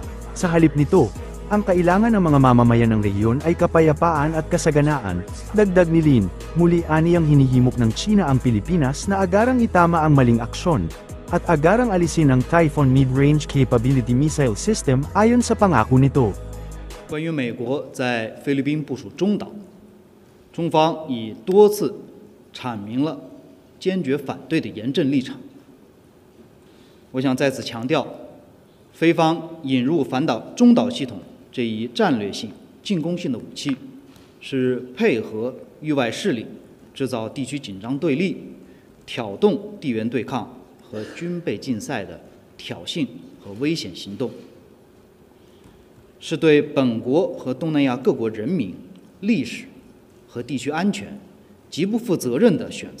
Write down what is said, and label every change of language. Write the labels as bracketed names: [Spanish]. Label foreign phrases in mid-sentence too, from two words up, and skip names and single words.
[Filipino] Sa halip nito, ang kailangan ng mga mamamayan ng rehiyon ay kapayapaan at kasaganaan. Dagdag ni Lin, muli aniyang hinihimok ng China ang Pilipinas na agarang itama ang maling aksyon, at agarang alisin ang Typhoon Mid-Range Capability Missile System ayon sa pangako nito. [Chinese] 关于美国在菲律宾部署中导，中方已多次阐明了坚决反对的严正立场。我想在此强调，菲方引入反导中导系统这一战略性、进攻性的武器，是配合域外势力制造地区紧张对立、挑动地缘对抗和军备竞赛的挑衅和危险行动，是对本国和东南亚各国人民、历史和地区安全极不负责任的选择。